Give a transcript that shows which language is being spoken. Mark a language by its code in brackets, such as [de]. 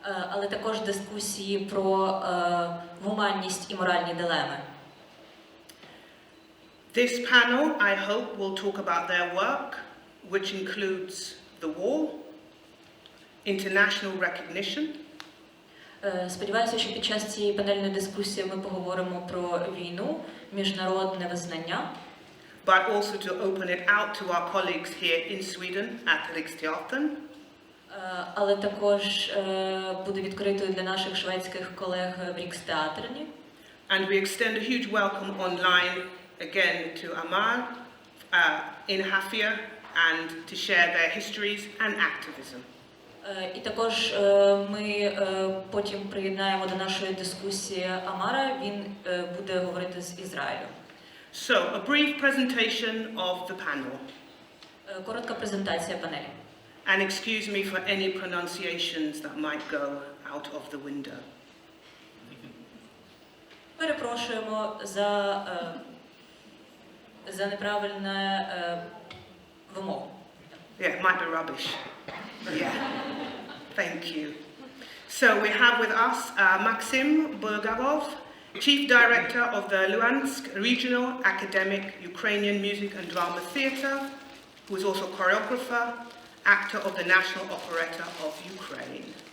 [uk] Але також дискусії про гуманність і моральні дилеми. [en] This panel, I hope, will talk about their work, which includes the war, international recognition. [uk] Сподіваюся, що під час цієї панельної дискусії ми поговоримо про війну, міжнародне визнання. [en] But also to open it out to our colleagues here in Sweden at Riksteatern. [uk] Але також буде відкритою для наших шведських колег в Рікстеатерні. [en] And we extend a huge welcome online again to Amar in Hafia and to share their histories and activism. [uk] І також ми потім приєднаємо до нашої дискусії Амара, він буде говорити з Ізраїлю. [en] So, a brief presentation of the panel. [uk] Коротка презентація панелі. [en] And excuse me for any pronunciations that might go out of the window. [uk] Перепрошуємо за неправильне вимову. [en] Yeah, it might be rubbish. Yeah, thank you. So we have with us Maxim Bulgarov, Chief Director of the Luhansk Regional Academic Ukrainian Music and Drama Theatre, who is also choreographer, actor of the National Operetta of Ukraine.